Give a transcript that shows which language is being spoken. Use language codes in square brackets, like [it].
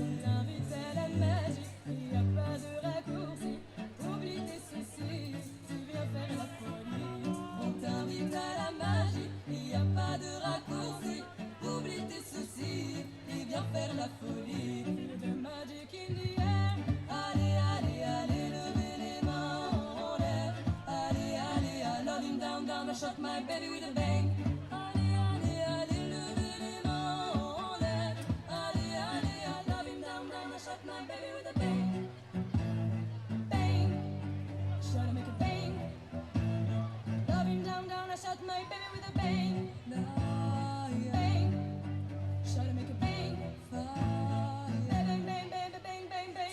[fr] T'invites à la magie, il y a pas de raccourci, oublie tes soucis, tu viens faire la folie. On t'invite à la magie, il y a pas de raccourci, oublie tes soucis, et viens faire la folie. [en] The magic in the air, [fr] allez, allez, allez, levez les mains en l'air. Allez, allez, [en] I love him down, down, I shot my baby with a bang. [fr] Allez, allez, allez, levez les mains en l'air. Allez, allez, [en] I love him down, down, I shot my baby with a bang. Bang, should I make a bang? Love him down, down, I shot my baby with a bang. Bang, should I make a bang? Bang, bang, bang, bang, bang, bang.